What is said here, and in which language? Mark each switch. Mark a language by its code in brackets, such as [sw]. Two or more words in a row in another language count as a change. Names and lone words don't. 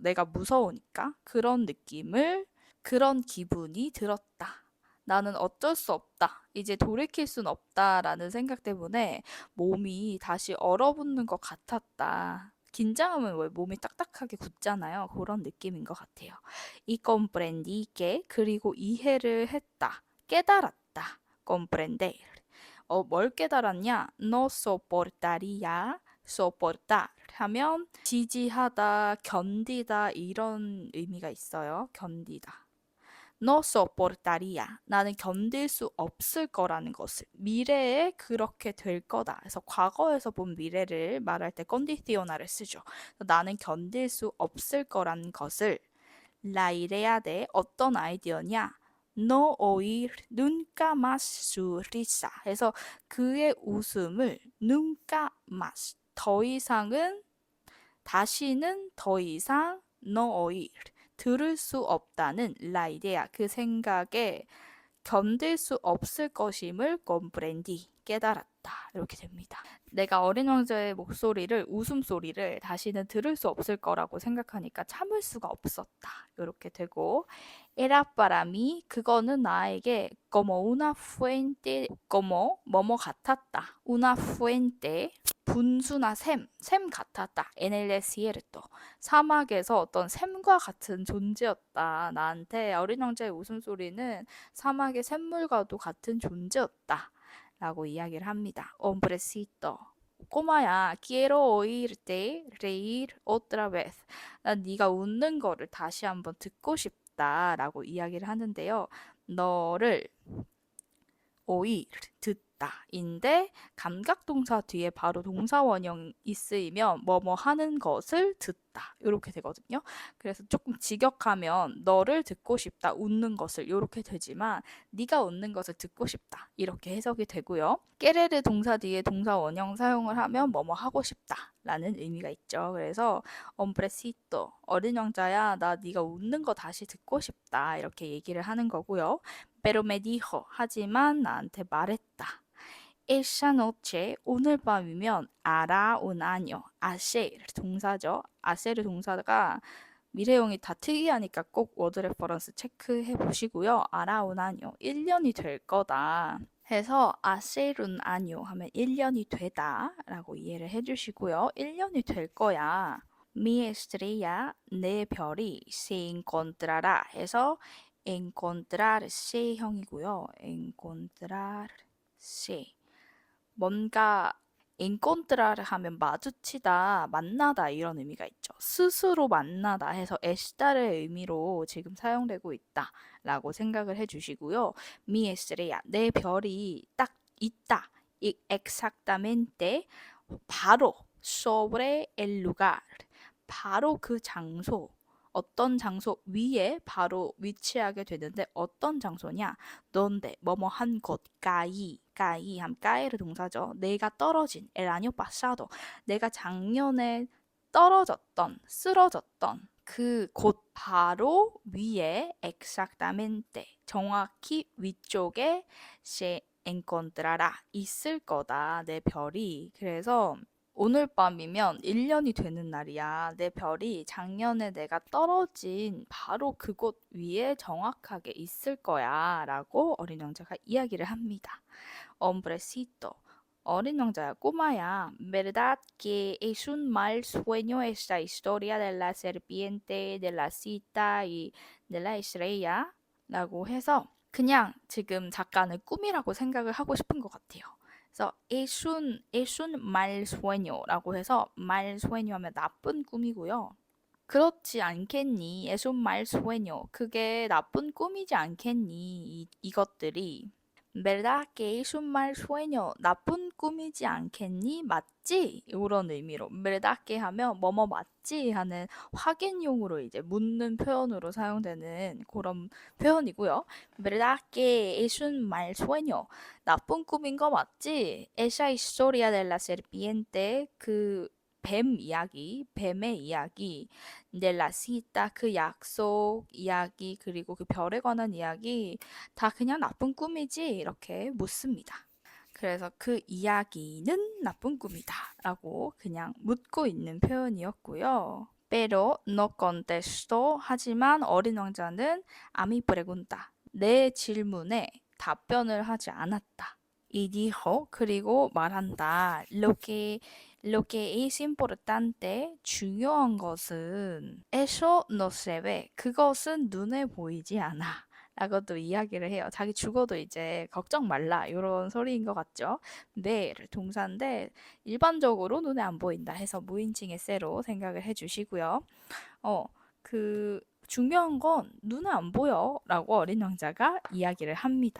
[ko] 내가 무서우니까 그런 느낌을 그런 기분이 들었다. 나는 어쩔 수 없다. 이제 돌이킬 순 없다라는 생각 때문에 몸이 다시 얼어붙는 것 같았다. 긴장하면 왜 몸이 딱딱하게 굳잖아요. 그런 느낌인 것 같아요. 이 [es] comprendí que [ko] 그리고 이해를 했다. 깨달았다. comprender. 뭘 깨달았냐? [es] No soportaría. [ko] soportar 하면 지지하다, 견디다 이런 의미가 있어요. 견디다. [es] No soportaría. [ko] 나는 견딜 수 없을 거라는 것을. 미래에 그렇게 될 거다. 그래서 과거에서 본 미래를 말할 때 condicional을 쓰죠. 나는 견딜 수 없을 거라는 것을 [es] la idea de [ko] 어떤 아이디어냐? [es] No oír nunca más su risa. [ko] 해서 그의 웃음을 [es] nunca más [ko] 더 이상은 다시는 더 이상 [es] no oír [ko] 들을 수 없다는 [es] la idea [ko] 그 생각에 견딜 수 없을 것임을 comprendí 깨달았다 이렇게 됩니다. 내가 어린 왕자의 목소리를 웃음소리를 다시는 들을 수 없을 거라고 생각하니까 참을 수가 없었다 이렇게 되고 [es] era para mí [ko] 그거는 나에게 [es] como una fuente [ko] como 뭐뭐 같았다 [es] una fuente [ko] 분수나 샘 같았다. [es] en el desierto. [ko] 사막에서 어떤 샘과 같은 존재였다. 나한테 어린 왕자의 웃음소리는 사막의 샘물과도 같은 존재였다. 라고 이야기를 합니다. hombrecito. 꼬마야, [es] quiero oírte reír otra vez. [ko] 난 네가 웃는 거를 다시 한번 듣고 싶다. 라고 이야기를 하는데요. 너를 오일 듣다 인데 감각동사 뒤에 바로 동사 원형이 쓰이면 뭐뭐 하는 것을 듣다 싶다 이렇게 되거든요. 그래서 조금 직역하면 너를 듣고 싶다, 웃는 것을 이렇게 되지만 네가 웃는 것을 듣고 싶다 이렇게 해석이 되고요. 깨레르 동사 뒤에 동사 원형 사용을 하면 뭐뭐 하고 싶다 라는 의미가 있죠. 그래서 옴브레시토 어린 왕자야 나 네가 웃는 거 다시 듣고 싶다 이렇게 얘기를 하는 거고요. [es] Pero me dijo [ko] 하지만 나한테 말했다. [es] Esa noche [ko] 오늘 밤이면 [es] hará un año. [ko] hacer 동사죠. hacer 동사가 미래형이 다 특이하니까 꼭 워드 레퍼런스 체크해 보시고요. [es] hará un año [ko] 1년이 될 거다. 해서 [es] hacer un año [ko] 하면 1년이 되다 라고 이해를 해주시고요. 1년이 될 거야. [es] Mi estrella [ko] 내 별이 [es] se encontrará [ko] 해서 encontrarse 형이고요. encontrarse 뭔가 encontrar을 하면 마주치다, 만나다 이런 의미가 있죠. 스스로 만나다 해서 estar의 의미로 지금 사용되고 있다 라고 생각을 해주시고요. [es] Mi estrella [ko] 내 별이 딱 있다. exactamente 바로 [es] sobre el lugar [ko] 바로 그 장소 어떤 장소 위에 바로 위치하게 되는데 어떤 장소냐? donde 뭐뭐 한 곳, 까이 함 까이르 동사죠. 내가 떨어진 [es] el año pasado [ko] 내가 작년에 떨어졌던 쓰러졌던 그 곳 바로 위에 exactamente 정확히 위쪽에 [es] se encontrará [ko] 있을 거다 내 별이. 그래서 오늘 밤이면 1년이 되는 날이야. 내 별이 작년에 내가 떨어진 바로 그곳 위에 정확하게 있을 거야. 라고 어린 왕자가 이야기를 합니다. Hombrecito. 어린 왕자야, 꼬마야. [es] ¿Verdad que es un mal sueño esta historia de la serpiente, de la cita y de la estrella? [ko] 라고 해서 그냥 지금 작가는 꿈이라고 생각을 하고 싶은 것 같아요. 그래서 [es] es un mal sueño [ko] 라고 해서 [es] mal sueño [ko] 하면 나쁜 꿈이고요. 그렇지 않겠니? [es] es un mal sueño. [ko] 그게 나쁜 꿈이지 않겠니? 이것들이. [es] ¿Verdad que es un mal sueño? [ko] 나쁜 꿈이지 않겠니? 맞지? 이런 의미로 [es] ¿verdad que [ko] 하면 뭐뭐 맞지? 하는 확인용으로 이제 묻는 표현으로 사용되는 그런 표현이고요. [es] ¿Verdad que es un mal sueño? [ko] 나쁜 꿈인 거 맞지? [es] Esa historia de la serpiente [ko] 그 뱀 이야기, 뱀의 이야기, [es] de la cita [ko] 그 약속 이야기 그리고 그 별에 관한 이야기 다 그냥 나쁜 꿈이지? 이렇게 묻습니다. 그래서 그 이야기는 나쁜 꿈이다 라고 그냥 묻고 있는 표현이었고요. [es] Pero no contestó [ko] 하지만 어린 왕자는 [es] a mi pregunta [ko] 내 질문에 답변을 하지 않았다. [es] Y dijo [ko] 그리고 말한다. [es] Lo que es importante [ko] 중요한 것은 [es] eso no se ve [ko] 그것은 눈에 보이지 않아. 라고도 이야기를 해요. 자기 죽어도 이제 걱정 말라 이런 소리인 것 같죠. 네를 동사인데 일반적으로 눈에 안 보인다 해서 무인칭의 쎄로 생각을 해주시고요. 그 중요한 건 눈에 안 보여 라고 어린 왕자가 이야기를 합니다.